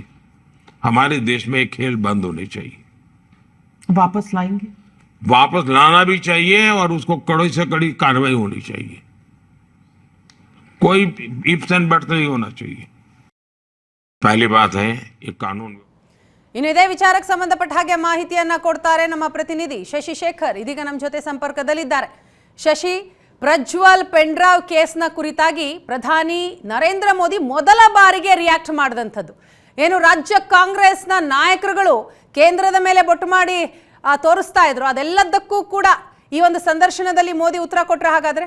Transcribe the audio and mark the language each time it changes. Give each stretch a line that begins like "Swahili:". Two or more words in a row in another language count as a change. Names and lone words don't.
Hindi: हमारे देश में एक खेल बंद होने चाहिए. वापस लाएंगे? वापस लाना भी चाहिए और उसको कड़ी से कड़ी कार्रवाई होनी चाहिए. कोई
English: ifs and buts
Hindi: नहीं होना चाहिए. पहली बात है, ये कानून.
Kannada: ಇನ್ನು ಇದೇ ವಿಚಾರಕ್ಕೆ ಸಂಬಂಧಪಟ್ಟ ಹಾಗೆ ಮಾಹಿತಿಯನ್ನ ಕೊಡ್ತಾರೆ ನಮ್ಮ ಪ್ರತಿನಿಧಿ ಶಶಿ ಶೇಖರ್. ಇದೀಗ ನಮ್ಮ ಜೊತೆ ಸಂಪರ್ಕದಲ್ಲಿದ್ದಾರೆ. ಶಶಿ, ಪ್ರಜ್ವಲ್
English: pen drive
Kannada: ಕೇಸ್ನ ಕುರಿತಾಗಿ ಪ್ರಧಾನಿ ನರೇಂದ್ರ ಮೋದಿ ಮೊದಲ ಬಾರಿಗೆ ರಿಯಾಕ್ಟ್ ಮಾಡಿದಂಥದ್ದು ಏನು, ರಾಜ್ಯ ಕಾಂಗ್ರೆಸ್ನ ನಾಯಕರುಗಳು ಕೇಂದ್ರದ ಮೇಲೆ ಬೊಟ್ಟು ಮಾಡಿ ತೋರಿಸ್ತಾ ಇದ್ರು, ಅದೆಲ್ಲದಕ್ಕೂ ಕೂಡ ಈ ಒಂದು ಸಂದರ್ಶನದಲ್ಲಿ ಮೋದಿ ಉತ್ತರ ಕೊಟ್ರೆ ಹಾಗಾದ್ರೆ?